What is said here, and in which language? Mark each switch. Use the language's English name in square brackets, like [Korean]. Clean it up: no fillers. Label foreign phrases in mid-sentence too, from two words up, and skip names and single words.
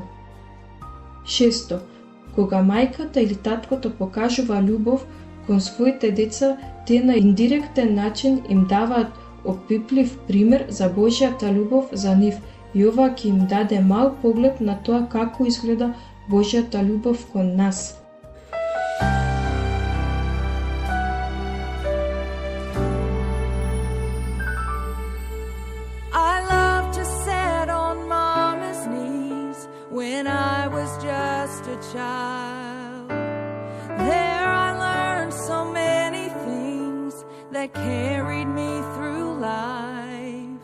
[Macedonian] Шесто, кога мајката или таткото покажува љубов кон своите деца, те на индиректен начин им даваат опиплив пример за Божјата љубов за нив и ова ќе им даде мал поглед на тоа како изгледа Божјата љубов кон нас. [English] I love to sit on Mama's knees when I was just a child. There I learned so many things that carried me through life.